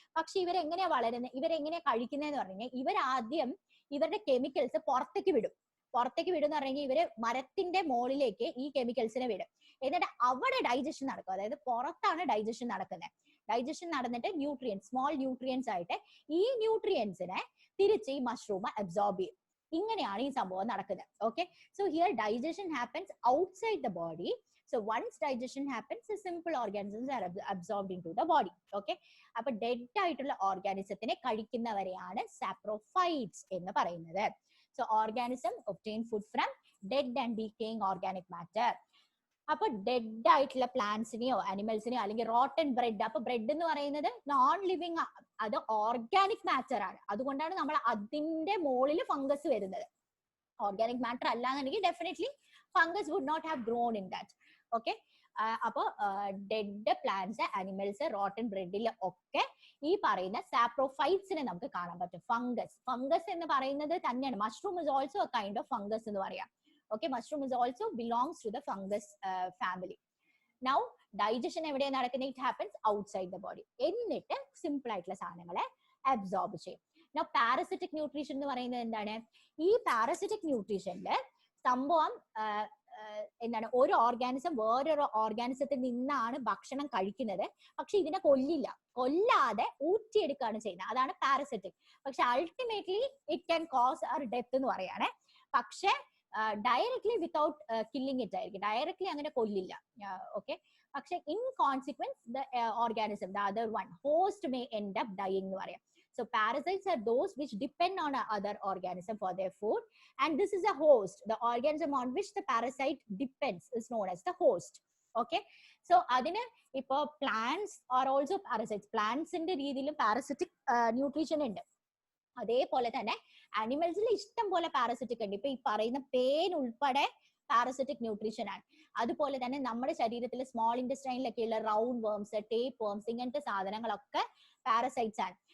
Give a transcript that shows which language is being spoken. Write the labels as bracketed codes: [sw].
[ml] പക്ഷെ ഇവരെങ്ങനെയാ വളരുന്നത്, ഇവരെങ്ങനെയാ കഴിക്കുന്നതെന്ന് പറഞ്ഞു കഴിഞ്ഞാൽ ഇവരാദ്യം ഇവരുടെ കെമിക്കൽസ് പുറത്തേക്ക് വിടും എന്ന് പറഞ്ഞു കഴിഞ്ഞാൽ ഇവര് മരത്തിന്റെ മുകളിലേക്ക് ഈ കെമിക്കൽസിനെ വിടും. എന്നിട്ട് അവിടെ ഡൈജഷൻ നടക്കും, അതായത് പുറത്താണ് ഡൈജഷൻ നടക്കുന്നത്. ഡൈജഷൻ നടന്നിട്ട് സ്മോൾ ന്യൂട്രിയൻസ് ആയിട്ട് ഈ ന്യൂട്രിയൻസിനെ തിരിച്ച് ഈ മഷ്റൂം അബ്സോർബ് ചെയ്യും. ഇങ്ങനെയാണ് ഈ സംഭവം നടക്കുന്നത്. [en] Okay, so here digestion happens outside the body. So once digestion happens, the simple organisms are absorbed into the body. [ml] Okay, അപ്പൊ ഡെഡ് ആയിട്ടുള്ള ഓർഗാനിസത്തിനെ കഴിക്കുന്നവരെയാണ് സാപ്രോഫൈറ്റ്സ് എന്ന് പറയുന്നത്. [en] So organism obtain food from dead and decaying organic matter. [ml] അപ്പൊ dead ആയിട്ടുള്ള പ്ലാന്റ്സിനെയോ അനിമൽസിനെയോ അല്ലെങ്കിൽ rotten bread, അപ്പൊ bread എന്ന് പറയുന്നത് നോൺ ലിവിങ്, അത് ഓർഗാനിക് മാറ്റർ ആണ്. അതുകൊണ്ടാണ് നമ്മൾ അതിന്റെ മുകളിൽ ഫംഗസ് വരുന്നത്. ഓർഗാനിക് മാറ്റർ അല്ലാന്നുണ്ടെങ്കിൽ [en] Definitely fungus would not have grown in that. [ml] Okay, അപ്പൊ ഡെഡ് പ്ലാന്റ്സ്, അനിമൽസ്, റോട്ടൻ ബ്രെഡിൽ ഒക്കെ ഈ പറയുന്ന സാപ്രോഫൈറ്റ്സിനെ നമുക്ക് കാണാൻ പറ്റും. ഫംഗസ് എന്ന് പറയുന്നത് തന്നെയാണ്. [en] Mushroom is also a kind of fungus എന്ന് പറയാം. Okay, mushroom is also belongs to the fungus family. [ml] Now digestion എവിടെയാണ് നടക്കുന്നത്? [en] It happens outside the body. [ml] എന്നിട്ട് സിമ്പിൾ ആയിട്ടുള്ള സാധനങ്ങളെ അബ്സോർബ് ചെയ്യും. [en] Now parasitic nutrition [ml] എന്ന് പറയുന്നത് എന്താണ്? ഈ പാരസിറ്റിക് ന്യൂട്രീഷനില് സംഭവം എന്താണ്, ഒരു ഓർഗാനിസം വേറൊരു ഓർഗാനിസത്തിൽ നിന്നാണ് ഭക്ഷണം കഴിക്കുന്നത്. പക്ഷെ ഇതിനെ കൊല്ലാതെ ഊറ്റിയെടുക്കുകയാണ് ചെയ്യുന്നത്. അതാണ് പാരസിറ്റിക്. [en] പക്ഷെ ultimately it can cause our death [ml] എന്ന് പറയാണ്. [en] പക്ഷെ directly without killing it ആയിരിക്കും, directly [ml] അങ്ങനെ കൊല്ലില്ല. [en] okay, പക്ഷെ in consequence the organism, the other one host may end up dying [ml] എന്ന് പറയാം. [en] So parasites are those which depend on other organism for their food, and this is a host. The organism on which the parasite depends is known as the host. Okay, so [ml] adine ipo [en] plants are also parasites. [ml] Plants inde reethilum parasitic nutrition undu. അതേപോലെ തന്നെ അനിമൽസിൽ ഇഷ്ടം പോലെ parasitic ഉണ്ട്. ഇപ്പൊ ഈ പറയുന്ന pain ഉൾപ്പെടെ parasitic nutrition ആണ്. അതുപോലെ തന്നെ നമ്മുടെ ശരീരത്തിൽ small ഇൻഡസ്ട്രൈനിലൊക്കെയുള്ള round worms, tape worms, ഇങ്ങനത്തെ സാധനങ്ങളൊക്കെ പാരസൈറ്റ്സ് ആണ്.